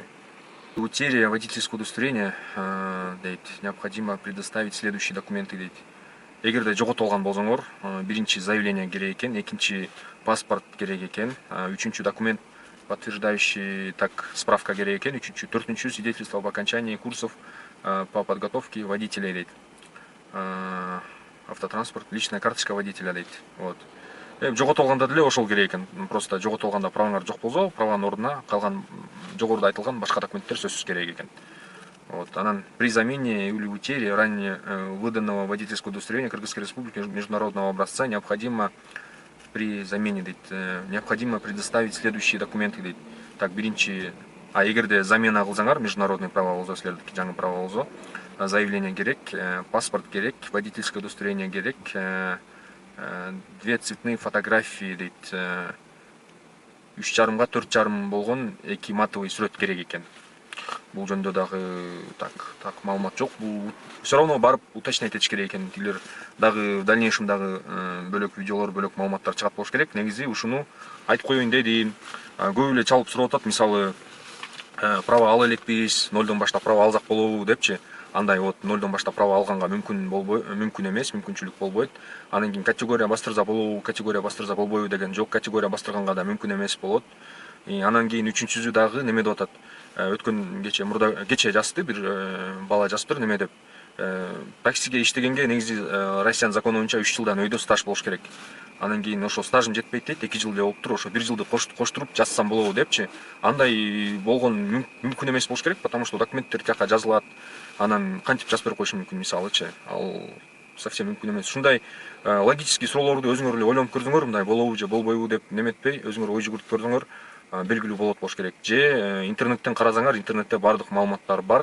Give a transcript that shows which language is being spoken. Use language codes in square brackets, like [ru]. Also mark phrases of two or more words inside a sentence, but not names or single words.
[ru] Утеря водительского удостоверения дейт, необходимо предоставить следующие документы дейт. [ky] Эгерде жоготулган болсоңор, биринчи заявление керек экен, экинчи паспорт керек экен, үчүнчү [ru] документ, подтверждающий, [ky] так, справка керек экен, үчүнчү, төртүнчү [ru] свидетельство об окончании курсов по подготовке водителей [ky] дейт. [ru] Автотранспорт, личная карточка водителя дейт. Вот. [ky] Жоготулганда деле ошол керек экен. Просто жоготулганда праваңар жок болсо, праванын ордуна калган жогоруда айтылган башка документтер сөзсүз керек экен. Вот. [ru] Анан при замене или утере ранее выданного водительского удостоверения Кыргызской Республики международного образца необходимо при замене дейт, необходимо предоставить следующие документы дейт. [ky] Так, биринчи, эгерде замена кылсаңар, [ru] международный права [ky] болсо, силердики жаңы права болсо, заявление керек, паспорт керек, [ru] водительское удостоверение [ky] керек, 2 [ru] цветные фотографии [ky] дейт, 3,5 4,5 болгон 2 матовый сүрөт керек экен. Бул жөнүндө дагы так маалымат жок. Бул [ru] все равно [ky] барып уточнять этиш керек экен. Тилер дагы [ru] в дальнейшем [ky] дагы бөлөк видеолор, бөлөк маалыматтар чыгат болуш керек. Негизи ушуну айтып коеюн дедим. Көп эле чалып сурап атат, мисалы права ала элекпиз, нолдон баштап права алсак болобу депчи. Андай вот нолдон баштап права алганга мүмкүн эмес, мүмкүнчүлүк болбойт. Анан кийин категория бастырса болобу, категория бастырса болбойбу деген жок, категория бастырганга да мүмкүн эмес болот. Анан кийин үчүнчүсү дагы неме деп атат. Өткөн кече жазды бир бала жазыптыр неме деп. Таксиге иштегенге негизи Россиянын закону боюнча 3 жылдан өйдө стаж болуш керек. Анан кийин ошо стажым жетпейт дейт, 2 жыл болуптур, ошо 1 жылды коштуруп жазсам болобу депчи. Андай болгон мүмкүн эмес болуш керек, [ru] потому что [ky] документтер жака жазылат. Анан кантип жазып берип коюшум мүмкүн, мисалычы. Ал совсем мүмкүн эмес. Ушундай логический суроолорду өзүңөр эле ойлонуп көрсөңөр, мындай болобу же болбойбу деп неметпей, өзүңөр ой жүгүртүп көрсөңөр, белгилүү болот керек. Же интернеттен карасаңар, интернетте бардык маалыматтар бар.